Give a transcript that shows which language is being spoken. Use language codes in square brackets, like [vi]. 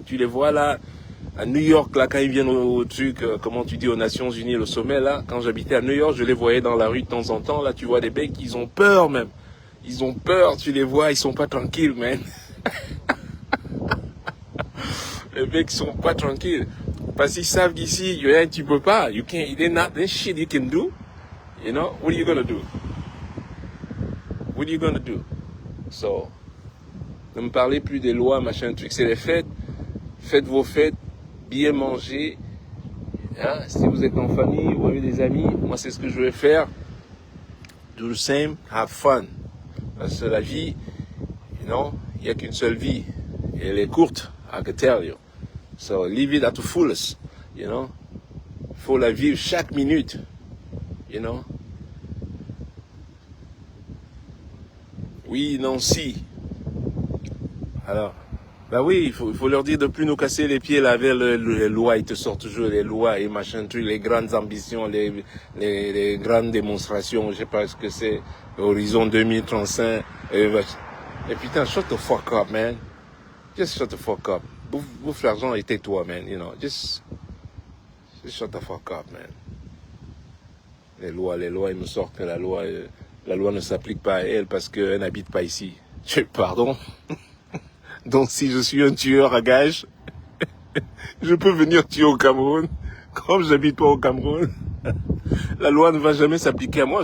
[fr] Tu les vois là, à New York, là, quand ils viennent au truc, comment tu dis, aux Nations Unies, le sommet, là. Quand j'habitais à New York, je les voyais dans la rue de temps en temps, là, tu vois des mecs, ils ont peur, même. Ils ont peur, tu les vois, ils sont pas tranquilles, man. Les mecs sont pas tranquilles. Parce qu'ils savent qu'ici, tu peux pas. [en] You can't, there's shit you can do. You know, what are you gonna do? What are you gonna do? [fr] So, ne me parlez plus des lois, machin, truc, c'est les fêtes. Faites vos fêtes, bien manger. Hein? Si vous êtes en famille ou avec des amis, moi c'est ce que je vais faire. [en] Do the same, have fun. [fr] Parce que la vie, [en] you know, [fr] il n'y a qu'une seule vie. Et elle est courte, [en] I can tell you. So, live it at the fullest, you know. [fr] Faut la vivre chaque minute, [en] you know. [fr] Oui, non, si. Alors, bah oui, il faut leur dire de plus nous casser les pieds là avec les lois. Ils te sortent toujours les lois et machin truc, les grandes ambitions, les grandes démonstrations. Je sais pas ce que c'est. Horizon 2035. Et putain, [en] shut the fuck up, man. Just shut the fuck up. [fr] Bouffe l'argent et tais-toi, man. [en] You know, just shut the fuck up, man. [fr] Les lois, ils me sortent que la loi ne s'applique pas à elle parce qu'elle n'habite pas ici. Pardon. Donc si je suis un tueur à gages, je peux venir tuer au Cameroun. Comme j'habite pas au Cameroun, la loi ne va jamais s'appliquer à moi.